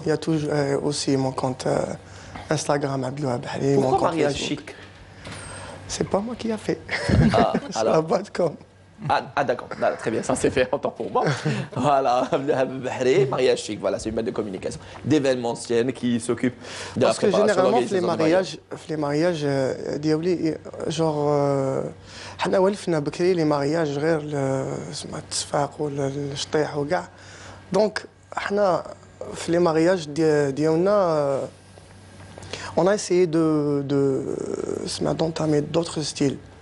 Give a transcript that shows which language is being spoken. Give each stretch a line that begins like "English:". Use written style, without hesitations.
French: Il y a toujours aussi mon compte Instagram Abdelouahab Bahri. Pourquoi Mariage Chic? C'est pas moi qui a fait. Ah, c'est la boîte com. Ah d'accord, très bien, ça c'est fait en temps pour moi. Voilà, Bahri, Mariage Chic, voilà, c'est une méthode de communication, d'événementiel qui s'occupe de la préparation. Parce que généralement, les mariages,
Arabic: ديالي genre, حنا ولفنا بكري
French: les mariages
Arabic: غير اسمها التصفاق ولا الشطيح وكاع.
French: Donc,
Arabic: حنا في
French: les mariages
Arabic: ديالنا,
French: on a essayé d'entamer d'autres styles.